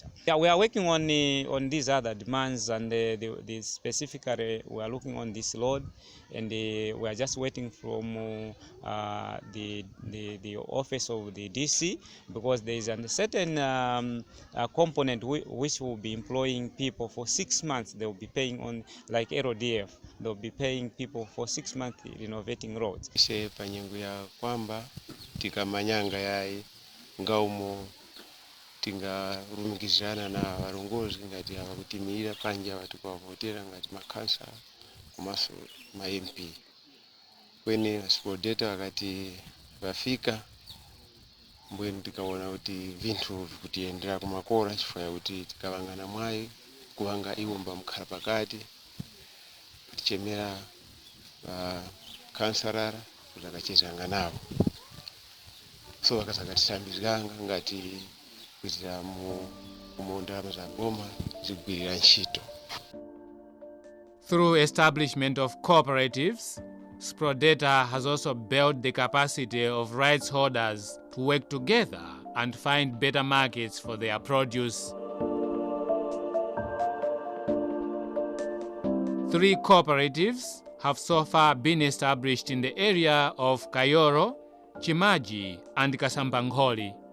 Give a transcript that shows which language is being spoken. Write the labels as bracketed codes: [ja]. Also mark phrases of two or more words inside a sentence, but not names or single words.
[en] Yeah, we are working on these other demands, and the specifically we are looking on this load, and we are just waiting from the office of the DC, because there is a certain component which will be employing people for 6 months. They will be paying on like RODF. They'll be paying people for 6 months renovating roads. [tum] Ise panyengo ya kwamba tikamanyanga yai ngaumo tingarumikizana na varongozi ngati avakutimira panja watu kwavotera ngati makansa kumaso ma MP. Kweni SPRODETA wakati vafika mbweni tikaona kuti vinthu vikutiendera kumakora chifukwa kuti tikavangana mwayi kuvanga iwomba mkhala pakati tichemera kansarara kuti akachezanga navo. So akasakatisambizikanga ngati kuitira mu ndalama za boma zigwirira ntchito. [en] Through establishment of cooperatives, SPRODETA has also built the capacity of rights holders to work together and find better markets for their produce. 3 cooperatives have so far been established in the area of Kayoro, Chimaji, and Kasambangholi.